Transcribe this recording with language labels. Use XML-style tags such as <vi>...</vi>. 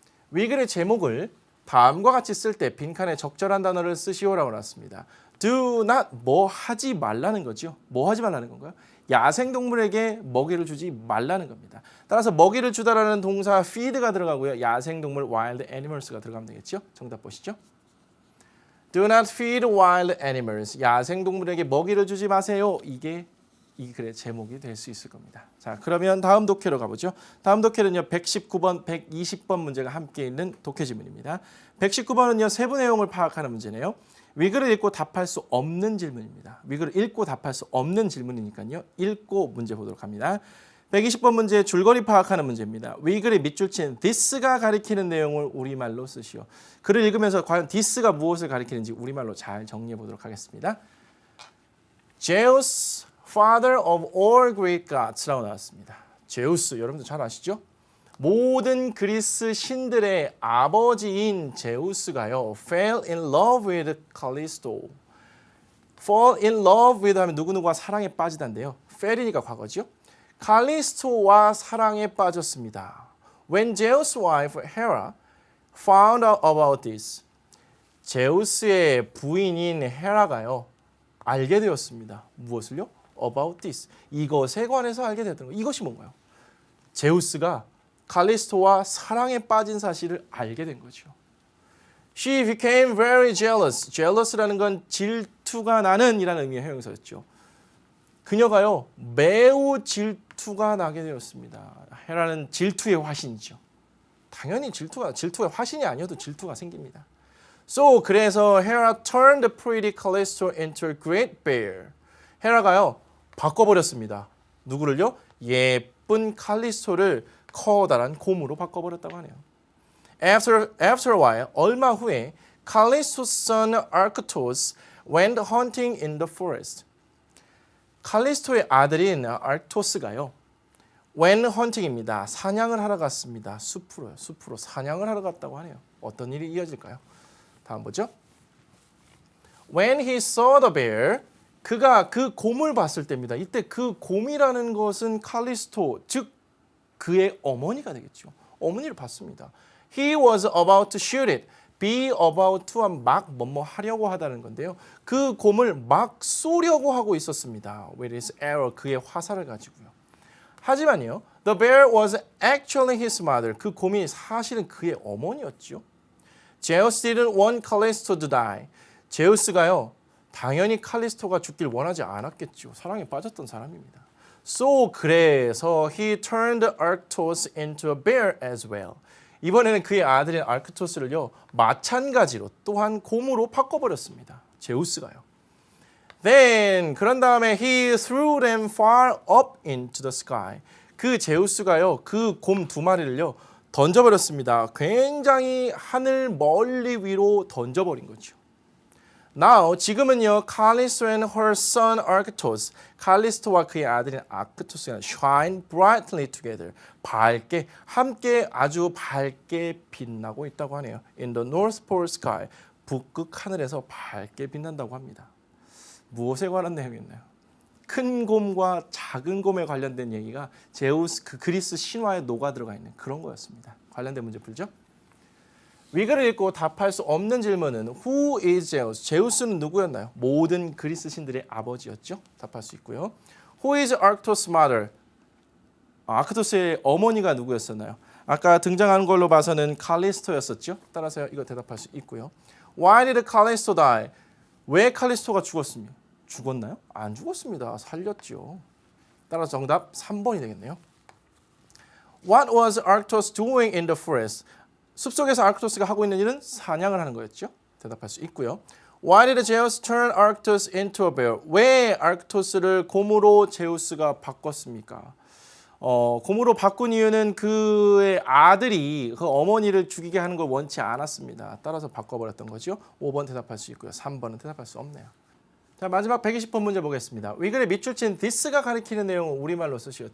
<ko>위글의 제목을 다음과 같이 쓸 때 빈칸에 적절한 단어를 쓰시오라고 나왔습니다.</ko> <en>Do not</en> <ko>뭐 하지 말라는 거죠. 뭐 하지 말라는 건가요? 야생동물에게 먹이를 주지 말라는 겁니다. 따라서 먹이를 주다라는 동사 feed가 들어가고요. 야생동물</ko> <en>wild animals</en> <ko>가 들어가면 되겠죠. 정답 보시죠.</ko> <en>Do not feed wild animals.</en> <ko>야생동물에게 먹이를 주지 마세요. 이게 이 글의 제목이 될 수 있을 겁니다. 자, 그러면 다음 독해로 가보죠. 다음 독해는요. 119번, 120번 문제가 함께 있는 독해 지문입니다. 119번은요. 세부 내용을 파악하는 문제네요. 위글을 읽고 답할 수 없는 질문입니다. 위글을 읽고 답할 수 없는 질문이니까요. 읽고 문제 보도록 합니다. 120번 문제 줄거리 파악하는 문제입니다. 위글의 밑줄 친 this가 가리키는 내용을 우리말로 쓰시오. 글을 읽으면서 과연 this가 무엇을 가리키는지 우리말로 잘 정리해 보도록 하겠습니다.</ko> <en>Zeus, father of all Greek gods</en> <ko>라고 나왔습니다. 제우스, 여러분들 잘 아시죠? 모든 그리스 신들의 아버지인 제우스가요.</ko> <en>fell in love with Callisto. fall in love with</en> <ko>하면 누구누구와 사랑에 빠지다인데요. fell이니까 과거죠. 칼리스토와 사랑에 빠졌습니다.</ko> <en>When Zeus' wife Hera found out about this.</en> <ko>제우스의 부인인 헤라가요. 알게 되었습니다. 무엇을요?</ko> <en>About this.</en> <ko>이것에 관해서 알게 되었던 거. 이것이 뭔가요? 제우스가 칼리스토와 사랑에 빠진 사실을 알게 된 거죠.</ko> <en>She became very jealous.</en> <ko>jealous라는 건 질투가 나는 이라는 의미의 형용사였죠. 그녀가요. 매우 질투가 나게 되었습니다. 헤라는 질투의 화신이죠. 당연히 질투의 화신이 아니어도 질투가 생깁니다.</ko> <en>So</en> <ko>그래서</ko> <en>Hera turned the pretty Callisto into a great bear.</en> <ko>헤라가요. 바꿔버렸습니다. 누구를요? 예쁜 칼리스토를 커다란 곰으로 바꿔버렸다고 하네요.</ko> <en>After a while,</en> <ko>얼마 후에</ko> <en>Callisto's son Arctos went hunting in the forest.</en> <ko>칼리스토의 아들인 아르토스가요.</ko> <en>went hunting입니다.</en> <ko>사냥을 하러 갔습니다. 숲으로 사냥을 하러 갔다고 하네요. 어떤 일이 이어질까요? 다음 보죠.</ko> <en>When he saw the bear,</en> <ko>그가 그 곰을 봤을 때입니다. 이때 그 곰이라는 것은 칼리스토, 즉 그의 어머니가 되겠죠. 어머니를 봤습니다.</ko> <en>He was about to shoot it. be about to</en> <ko>막 뭐뭐 하려고 하다는 건데요. 그 곰을 막 쏘려고 하고 있었습니다.</ko> <en>with his arrow</en> <ko>그의 화살을 가지고요. 하지만요.</ko> <en>The bear was actually his mother.</en> <ko>그 곰이 사실은 그의 어머니였죠.</ko> <en>Zeus didn't want Callisto to die.</en> <ko>제우스가요. 당연히 칼리스토가 죽길 원하지 않았겠죠. 사랑에 빠졌던 사람입니다.</ko> <en>So</en> <ko>그래서</ko> <en>he turned Arctos into a bear as well.</en> <ko>이번에는 그의 아들인 아크토스를요. 마찬가지로 또한 곰으로 바꿔버렸습니다. 제우스가요.</ko> <en>Then</en> <ko>그런 다음에</ko> <en>he threw them far up into the sky.</en> <ko>그 제우스가요. 그 곰 두 마리를요. 던져버렸습니다. 굉장히 하늘 멀리 위로 던져버린 거죠.</ko> <en>Now</en> <ko>지금은요.</ko> <en>Callisto and her son Arctos,</en> <ko>칼리스토와 그의 아들인 아크토스가</ko> <en>shine brightly together,</en> <ko>밝게 함께 아주 밝게 빛나고 있다고 하네요.</ko> <en>In the North Pole sky,</en> <ko>북극 하늘에서 밝게 빛난다고 합니다. 무엇에 관한 내용이었나요? 큰 곰과 작은 곰에 관련된 얘기가 제우스 그 그리스 신화에 녹아 들어가 있는 그런 거였습니다. 관련된 문제 풀죠. 위글을 읽고 답할 수 없는 질문은</ko> <en>Who is Zeus?</en> <ko>제우스는 누구였나요? 모든 그리스 신들의 아버지였죠. 답할 수 있고요.</ko> <en>Who is Arctos' mother?</en> <ko>아크토스의 어머니가 누구였었나요? 아까 등장한 걸로 봐서는 칼리스토였었죠. 따라서 이거 대답할 수 있고요.</ko> <en>Why did Callisto die?</en> <ko>왜 칼리스토가 죽었습니까? 죽었나요? 안 죽었습니다. 살렸죠. 따라서 정답 3번이 되겠네요.</ko> <en>What was Arctos doing in the forest?</en> <ko>숲속에서 아크토스가 하고 있는 일은 사냥을 하는 거였죠. 대답할 수 있고요.</ko> <en>Why did Zeus turn Arctos into a bear?</en> <ko>왜 아크토스를 곰으로 제우스가 바꿨습니까? 곰으로 바꾼 이유는 그의 아들이 그 어머니를 죽이게 하는 걸 원치 않았습니다. 따라서 바꿔버렸던 거죠. 5번 대답할 수 있고요. 3번은 대답할 수 없네요. 자, 마지막 120번 문제 보겠습니다. 위글의 밑줄 친 this가 가리키는 내용을 우리말로 쓰시오.</ko>